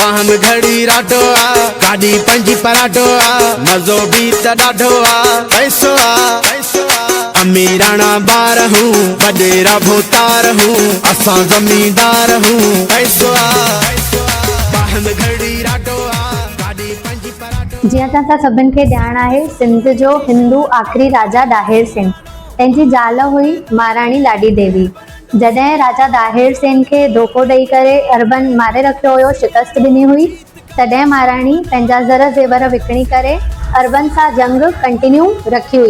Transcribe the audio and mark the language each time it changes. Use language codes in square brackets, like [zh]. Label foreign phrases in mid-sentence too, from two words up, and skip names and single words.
[sd] घड़ी राडो आ, गाड़ी पंजी पराडो आ, मजो भी त ॾाढो आ, पैसो आ, अमीराना बार हूँ, वडेरा भोतार हूँ, असां जमींदार हूँ, पैसो आ, घड़ी राडो आ, गाड़ी पंजी पराडो। जीअं त असां सभिनि खे ॼाण आहे, सिंध जो हिंदू आख़िरी राजा दाहिर सेन, तंहिंजी ज़ाल हुई महाराणी लाडी देवी। जॾहिं राजा दाहिर सेन खे धोखो ॾेई करे अरबन मारे रखियो हुयो, शिकस्त ॾिनी हुई, तॾहिं महाराणी पंहिंजा ज़र ज़ेवर विकिणी करे अरबन सां जंग कंटिन्यू रखी हुई।